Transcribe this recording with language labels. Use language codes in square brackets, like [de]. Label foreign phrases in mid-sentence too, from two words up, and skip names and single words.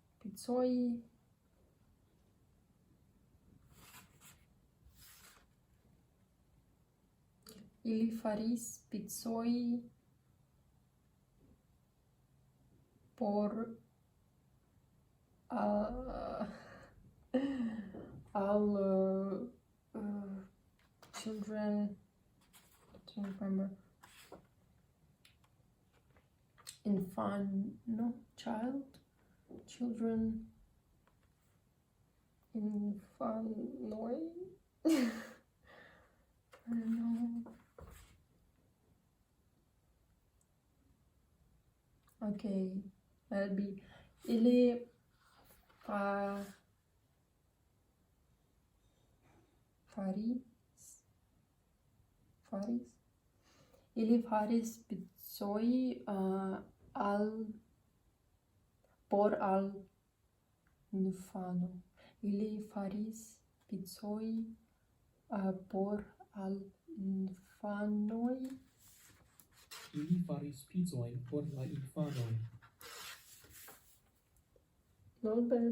[eo] pizzoi. Ili faris pizzoi por [en] all children. I don't remember. No, children. [eo] Infanoi. [en] I don't know. Okay, that'll be [eo] ili faris ili faris pizzoi por al infano. Ili faris pizzoi por al infanoi. Ili faris pizzojn por la infanoj. [en] Not bad.